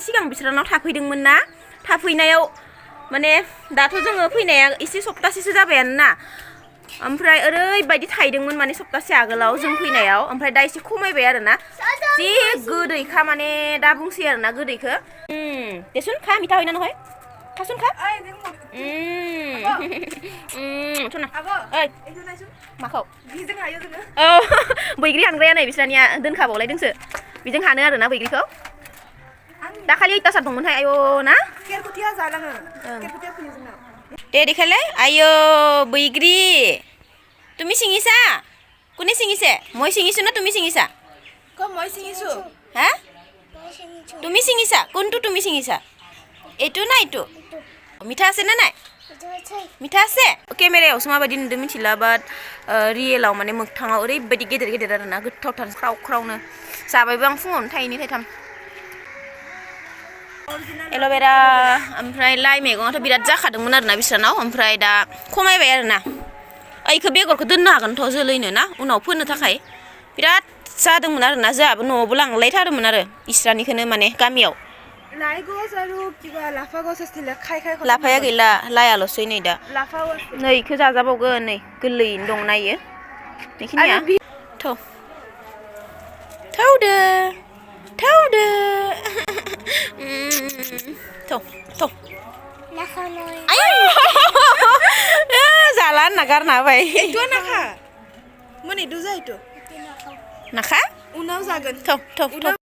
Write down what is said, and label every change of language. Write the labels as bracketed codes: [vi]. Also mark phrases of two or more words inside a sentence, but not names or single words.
[brx] सिगां बिसोरनाव थाफैदोंमोन ना थाफैनायाव माने दाथ' जोङो फैनाया एसे सप्तासेसो जाबायानो ना ओमफ्राय ओरैबायदि थाइदोंमोन माने सप्तासे आगोलाव जों फैनायाव ओमफ्राय दा एसे खमायबाय आरोना जि गोदैखा माने दा बुंसै आरोना गोदैखो देसुन खा मिठा होइना नहय खासुन खा थुना ओइ माखौ बिजों हायो जोङो औ बैग्रि हानग्राया नै बिस्रानिया दोनखाबावलायदोंसो बिजों हानो आरोना बैग्रिखौ दाखालि अयतासार दंमोनहाय आयौ ना केरकुटिया जालाङो केरकुटिया फैयो जोंनाव दे देखायलाय आयो बैग्रि [as] তুমি ছিঙিছা কোনে ছিঙিছে মই ছিঙিছো না তুমি ছিঙিছা ক মই ছিঙিছো হা তুমি ছিঙিছা কোনটো তুমি ছিঙিছা এইটো না এইটো মিঠা আছে না নাই মিঠা আছে [brx] केमेरायावसो माबायदि नुदों मिथिला बाट रियेलाव माने मोगथाङाव ओरैबायदि गेदेर गेदेर आरोना गोथावथार ख्राव ख्रावनो जाबायबो आं फुङावनो थाइनै थाइथाम एल'भेरा ओमफ्राय लाइ मैगङाथ' बिराद जाखादोंमोन आरोना बिस्रानाव ओमफ्राय दा खमायबाय आरोना ओइखो बेगरखौ दोननो हागोनथ' जोलैनो ना उनाव फोनो थाखाय बिराद जादोंमोन आरोना जोंहाबो न'आवबो लांलायथारोमोन आरो इस्रानिखौनो माने गामियाव [as] লাই গছ আৰু কিবা লাফা গছ আছিলে খাই খাই [brx] लाफाया गैला लायाल'सै नै दा [as] লাফাও আছে [brx] नै इखो जाजाबावगोन नै गोरलैयैनो दं नायो बेखिनिया थौ थौदो थौदो थौ थौ आयौ जाला होनना गारना होबाय [as] এইটো নাখা মানে এইটো যা এইটো [brx] नाखा उनाव जागोन थौ थौ थौ